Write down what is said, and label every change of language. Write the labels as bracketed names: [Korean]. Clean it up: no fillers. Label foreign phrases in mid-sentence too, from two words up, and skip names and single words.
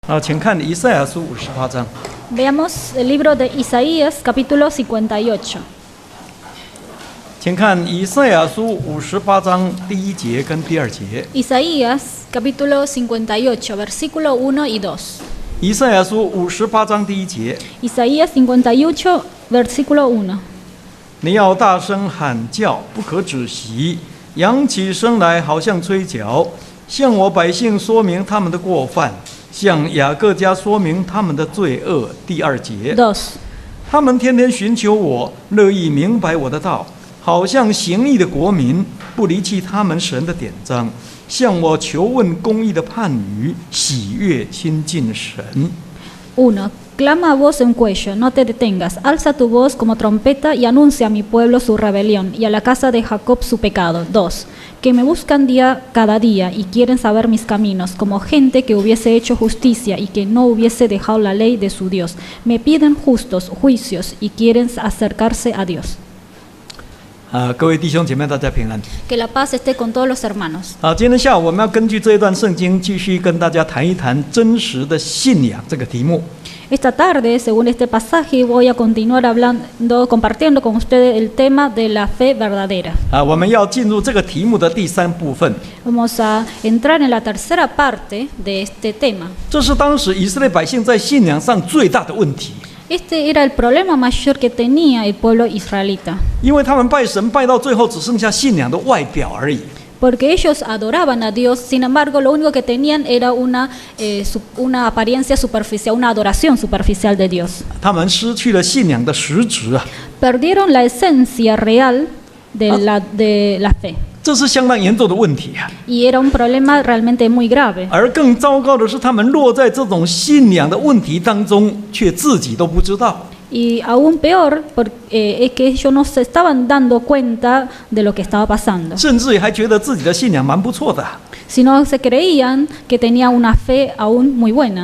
[Chinese] 请看以赛亚书58章。 [Spanish] Veamos el libro de Isaías, capítulo 58. [Chinese] 请看以赛亚书58章第1节跟第2节。 [Spanish] Isaías, capítulo 58, versículo 1 y 2. [Chinese] 以赛亚书58章第1节， [Spanish] Isaías 58, versículo 1. [Chinese] 你要大声喊叫，不可止息，扬起声来，好像吹角，向我百姓说明他们的过犯，向雅各家说明他们的罪恶。第2节， 2. 他们天天寻求我，乐意明白我的道，好像行义的国民，不离弃他们神的典章，向我求问公义的判语，喜悦亲近神。 [Spanish] 1. Clama a voz en cuello, no te detengas, alza tu voz como trompeta y anuncia a mi pueblo su rebelión y a la casa de Jacob su pecado. 2. Que me buscan cada día y quieren saber mis caminos, como gente que hubiese hecho justicia y que no hubiese dejado la ley de su Dios. Me piden justos juicios y quieren acercarse a Dios. [Chinese] 各位弟兄姐妹，大家平安。 [Spanish] Que la paz esté con todos los hermanos. [Chinese] 今天下午我们要根据这一段圣经，继续跟大家谈一谈真实的信仰这个题目。 [Spanish] Esta tarde, según este pasaje, voy a continuar compartiendo con ustedes el tema de la fe verdadera. [Chinese] 我们要进入这个题目的第3部分。 [Spanish] Vamos a entrar en la tercera parte de este tema. [Chinese] 这是当时以色列百姓在信仰上最大的问题， [Spanish] Este era el problema mayor que tenía el pueblo israelita, [Chinese] 因为他们拜神拜到最后只剩下信仰的外表而已。 [Spanish] porque ellos adoraban a Dios, sin embargo, lo único que tenían era una apariencia superficial, una adoración superficial de Dios. [Chinese] 他们失去了信仰的实质啊， [Spanish] Perdieron la esencia real de la fe. [Chinese] 这是相当严重的问题啊。 [Spanish] Y era un problema realmente muy grave. [Chinese] 而更糟糕的是，他们落在这种信仰的问题当中，却自己都不知道。 [Spanish] Y aún peor, es que ellos no se estaban dando cuenta de lo que estaba pasando, [Chinese] 甚至还觉得自己的信仰蛮不错的。 [Spanish] sino se creían que tenían una fe aún muy buena.